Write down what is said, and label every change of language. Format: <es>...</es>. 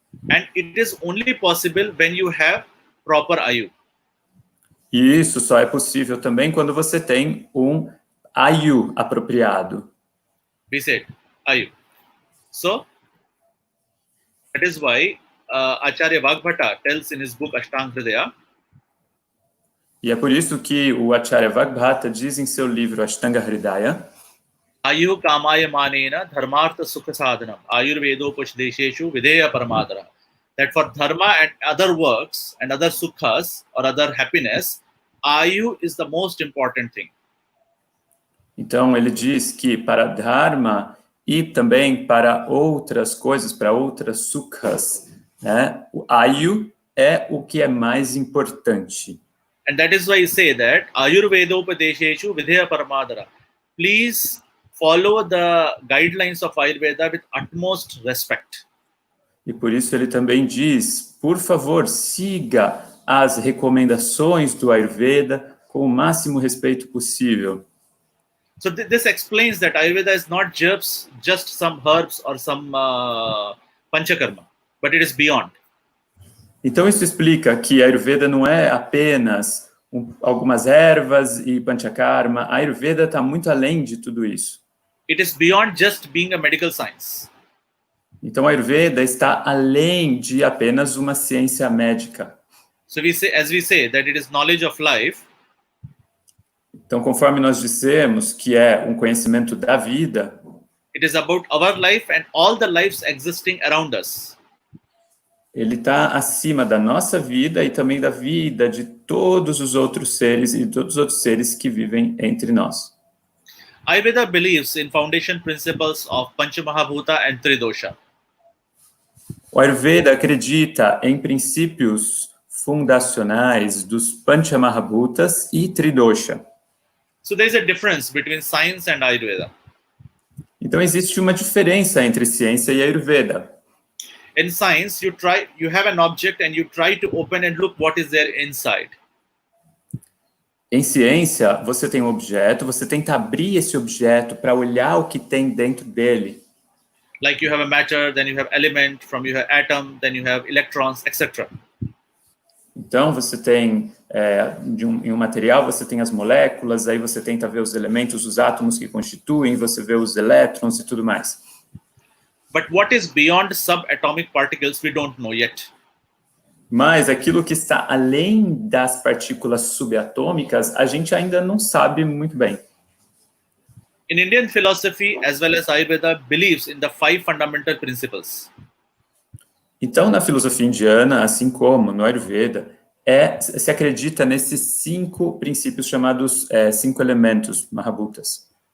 <en>And it is only possible when you have proper ayu.</en> <pt>E isso só é possível também quando você tem um ayu apropriado.</pt> <en>We said ayu. So that is why Acharya Vagbhata tells in his book Ashtanga Hridaya.</en> <pt>E é por isso que o Acharya Vagbhata diz em seu livro Ashtanga Hridaya:</pt> <sa>Ayu kamaya manena dharmartha sukha sadhanam ayurvedopashdesheshu videya paramadara.</sa> <en>That for dharma and other works and other sukhas or other happiness, ayu is the most important thing.</en> <pt>Então ele diz que para dharma e também para outras coisas, para outras sukhas, né, o ayu é o que é mais importante.</pt> <en>And that is why I say that</en> <sa>ayurvedopadesheshu videya paramadara.</sa> <en>Please follow the guidelines of Ayurveda with utmost respect.</en> <pt>E por isso ele também diz, por favor, siga as recomendações do Ayurveda com o máximo respeito possível.</pt> <en>So this explains that Ayurveda is not just some herbs or some panchakarma, but it is beyond.</en> <pt>Então isso explica que a Ayurveda não é apenas algumas ervas e panchakarma. A Ayurveda está muito além de tudo isso.</pt> <en>It is beyond just being a medical science.</en> <pt>Então a Ayurveda está além de apenas uma ciência médica.</pt> <en>So as we say that it is knowledge of life.</en> <pt>Então, conforme nós dissemos que é um conhecimento da vida,</pt> <en>it is about our life and all the lives existing around us.</en> <pt>Ele está acima da nossa vida e também da vida de todos os outros seres e todos os outros seres que vivem entre nós.</pt> <en>Ayurveda believes in foundation principles of Panchamahabhuta and Tridosha.</en> <pt>O Ayurveda acredita em princípios fundacionais dos Panchamahabhutas e Tridosha.</pt> <en>So there is a difference between science and Ayurveda.</en> <pt>Então, existe uma diferença entre ciência e Ayurveda.</pt> <en>In science, you have an object and you try to open and look what is there inside.</en> <pt>Em ciência, você tem um objeto, você tenta abrir esse objeto para olhar o que tem dentro dele.</pt> <en>Like you have a matter, then you have element, from you have atom, then you have electrons, etc.</en> <pt>Então, você tem, em um material, você tem as moléculas, aí você tenta ver os elementos, os átomos que constituem, você vê os elétrons e tudo mais.</pt> <en>But what is beyond subatomic particles, we don't know yet.</en> <pt>Mas aquilo que está além das partículas subatômicas, a gente ainda não sabe muito bem.</pt> <en>In Indian philosophy, as well as Ayurveda, believes in the 5 fundamental principles.</en> <pt>Então, na filosofia indiana, assim como no Ayurveda, se acredita nesses 5 princípios chamados 5 elementos, Mahabhutas.</pt>